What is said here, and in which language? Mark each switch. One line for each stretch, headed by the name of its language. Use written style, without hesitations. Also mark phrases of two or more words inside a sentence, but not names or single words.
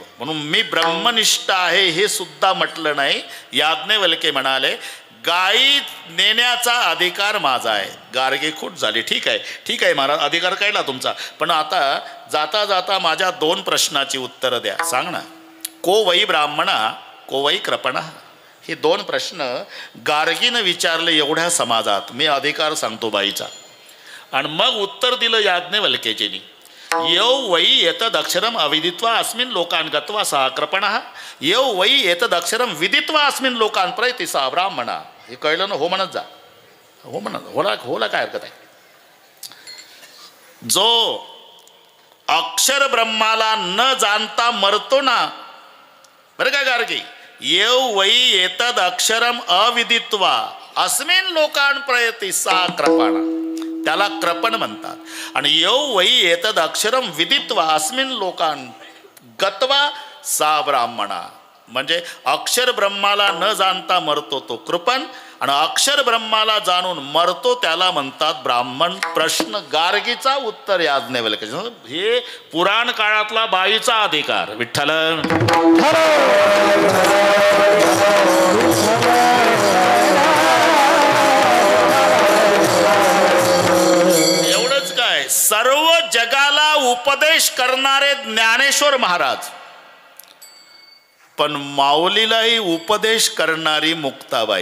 Marathi: म्हणून मी ब्रह्मनिष्ठ आहे हे सुद्धा म्हटलं नाही. याज्ञवल्के म्हणाले गायी नेण्याचा अधिकार माझा आहे. गार्गी खूट झाली. ठीक आहे महाराज, अधिकार कळला तुमचा. पण आता जाता जाता माझ्या 2 प्रश्नाची उत्तरं द्या. सांग ना.
Sanskrit: को वै ब्राह्मणा को वै कृपणा.
Marathi: हे 2 प्रश्न गार्गीनं विचारले एवढ्या समाजात. मी अधिकार सांगतो बाईचा. आणि मग उत्तर दिलं याज्ञवल्केजीनी.
Sanskrit: यौ वै एतदक्षरम अविदित्वा अस्मिन् लोकान् गत्वा सः कृपणः यौ वै एतदक्षरम विदित्वा अस्मिन् लोकान् प्रयति सः ब्राह्मणः.
Marathi: हे कळलं ना? हो म्हणत जा. हो म्हणत होला काय हरकत आहे. जो अक्षर ब्रह्माला न जाणता मरतो ना, बरं का गार्गी,
Sanskrit: येव वै एतद अक्षरम अविदित्वा अस्मिन लोकान प्रयती सा कृपणा,
Marathi: त्याला कृपण म्हणतात.
Sanskrit: आणि येव वै एतद अक्षरम विदित्वा अस्मिन लोकान गत्वा सा ब्राह्मणा,
Marathi: म्हणजे अक्षर ब्रह्माला न जाणता मरतो तो कृपण, आणि अक्षर ब्रह्माला जाणून मरतो त्याला म्हणतात ब्राह्मण. प्रश्न गार्गीचा, उत्तर याज्ञवल्क्य. हे पुराण काळातला बाईचा अधिकार. विठ्ठल एवढंच काय, सर्व जगाला उपदेश करणारे ज्ञानेश्वर महाराज, पण माऊलीलाही उपदेश करणारी मुक्ताबाई.